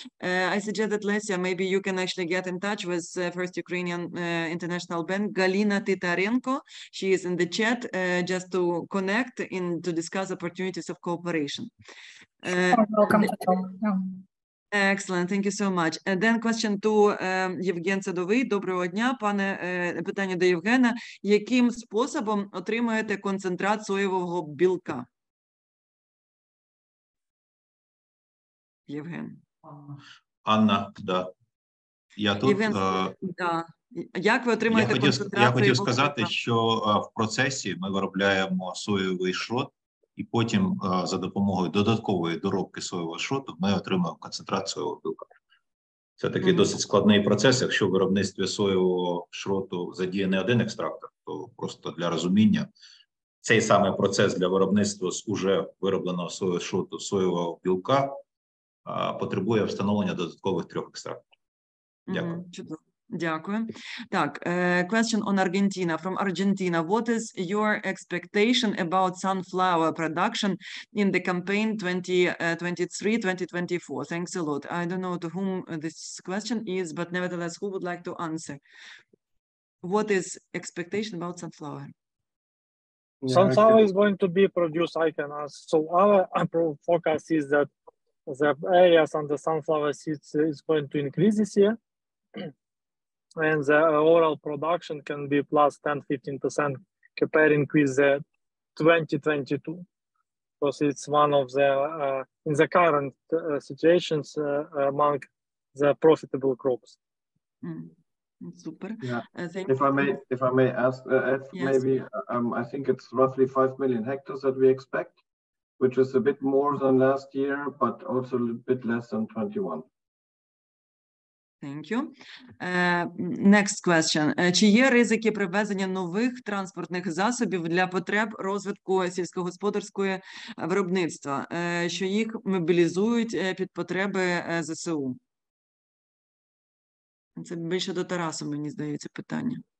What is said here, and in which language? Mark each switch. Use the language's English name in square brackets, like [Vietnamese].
[English] I suggest that Lesia, maybe you can actually get in touch with First Ukrainian International Bank, Galina Titarenko. She is in the chat just to connect to discuss opportunities of cooperation. Welcome to talk. Excellent, thank you so much. And then question to Євген Садовий. [Ukrainian] Доброго дня, пане. Питання до Євгена. Яким способом отримуєте концентрат соєвого білка? Євген. Анна, да. Я тут. Євген, да. Як ви отримуєте концентрат? Я хотів сказати, що в процесі ми виробляємо соєвий шрот, і потім за допомогою додаткової доробки соєвого шроту ми отримуємо концентрат соєвого білка. Це такий досить складний процес. Якщо в виробництві соєвого шроту задіяний один екстрактор, то просто для розуміння, цей самий процес для виробництва з уже виробленого соєвого шроту соєвого білка потребує встановлення додаткових 3 екстракторів. Дякую. Чудово. Дякую. [English] Так, question on Argentina. From Argentina, what is your expectation about sunflower production in the campaign 2023-2024? Thanks a lot. I don't know to whom this question is, but nevertheless, who would like to answer? What is expectation about sunflower? Sunflower is going to be produced, I can ask. So our forecast is that the areas on the sunflower seeds is going to increase this year. And the overall production can be plus 10-15% comparing with the 2022, because it's one of the in the current situations among the profitable crops. Super. Yeah. If I may ask, yes. maybe I think it's roughly 5 million hectares that we expect, which is a bit more than last year, but also a little bit less than 21. Thank you. Next question. [Ukrainian] Чи є ризики привезення нових транспортних засобів для потреб розвитку сільськогосподарського виробництва, що їх мобілізують під потреби ЗСУ? Це більше до Тарасу, мені здається, питання.